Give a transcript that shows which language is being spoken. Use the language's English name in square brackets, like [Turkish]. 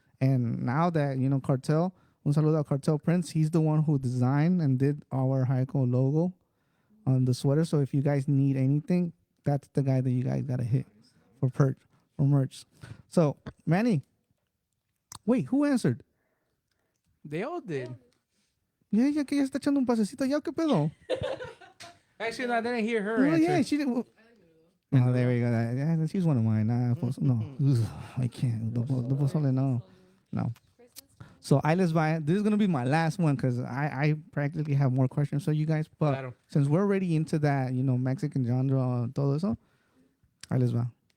[English] And now that, you know, Cartel, [Spanish] un saludo a Cartel Prince, [English] he's the one who designed and did our Heiko logo on the sweater. So if you guys need anything, that's the guy that you guys gotta hit for merch. So, Manny, wait, who answered? They all did. [Spanish] Yeah, que ella está echando un pasecito allá, ¿qué pedo? [English] Actually, no, I didn't hear her Oh, answer. yeah, she didn't. Oh, there we go. Yeah, she's one of mine. No, ugh, I can't. The pozole, no. So, [Spanish] ahí les va. [English] This is going to be my last one because I practically have more questions for you guys. But [Spanish] Claro. [English] since we're already into that, you know, Mexican genre, [Spanish] todo eso, ahí les va.